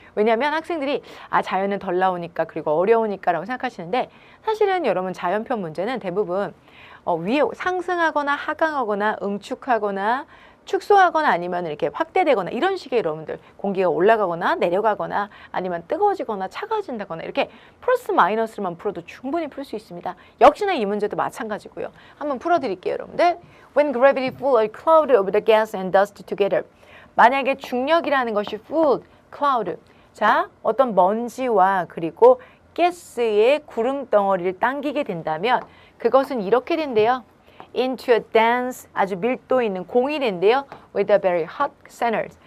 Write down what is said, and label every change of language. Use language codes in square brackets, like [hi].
[ko] 왜냐하면 학생들이 자연은 덜 나오니까 그리고 어려우니까 라고 생각하시는데 사실은 여러분 자연편 문제는 대부분 위에 상승하거나 하강하거나 응축하거나 축소하거나 아니면 이렇게 확대되거나 이런 식의 여러분들 공기가 올라가거나 내려가거나 아니면 뜨거워지거나 차가워진다거나 이렇게 플러스 마이너스만 풀어도 충분히 풀 수 있습니다. 역시나 이 문제도 마찬가지고요. 한번 풀어드릴게요, 여러분들. [en] When gravity pull a cloud over the gas and dust together. [ko] 만약에 중력이라는 것이 pull, cloud. 자, 어떤 먼지와 그리고 가스의 구름 덩어리를 당기게 된다면 그것은 이렇게 된대요. [en] into a dense, [ko] 아주 밀도 있는 공이 된대요. [en] with a very hot center.